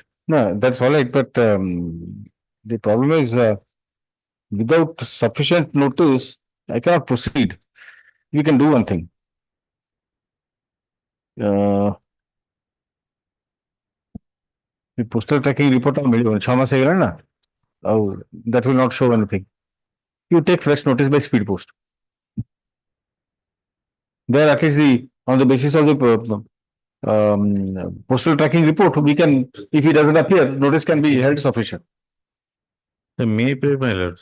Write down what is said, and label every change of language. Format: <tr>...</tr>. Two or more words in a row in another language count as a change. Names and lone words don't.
<en>No, that's all right, but the problem is without sufficient notice, I cannot proceed. You can do one thing. The postal tracking report</en> <or>ମିଲିଓ 6 ମାସ ହେଇଗଲା ନା ଆଉ</or> <en>that will not show anything. You take fresh notice by speed post. There at least on the basis of the postal tracking report, we can, if he doesn't appear, notice can be held sufficient. May pay my lord.</en>